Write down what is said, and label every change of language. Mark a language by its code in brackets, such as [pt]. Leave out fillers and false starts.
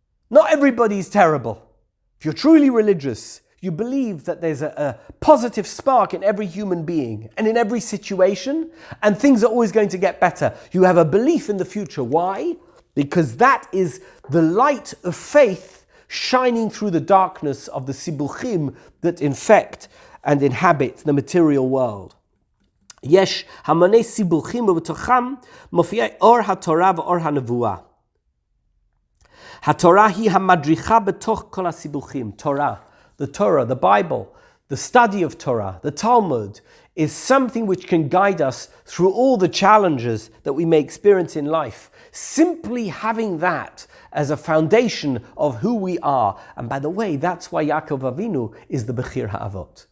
[en] Not everybody's terrible. If you're truly religious, you believe that there's a positive spark in every human being and in every situation, and things are always going to get better. You have a belief in the future. Why? Because that is the light of faith shining through the darkness of the sibuchim that infect and inhabit the material world. [he] יש המוני סיבוכים ובתוכם מופיע אור התורה ואור הנבואה. התורה היא המדריכה בתוך כל הסיבוכים. [en] The Torah, the Bible, the study of Torah, the Talmud, is something which can guide us through all the challenges that we may experience in life. Simply having that as a foundation of who we are. And by the way, that's why Yaakov Avinu is the Bechir Ha'avot.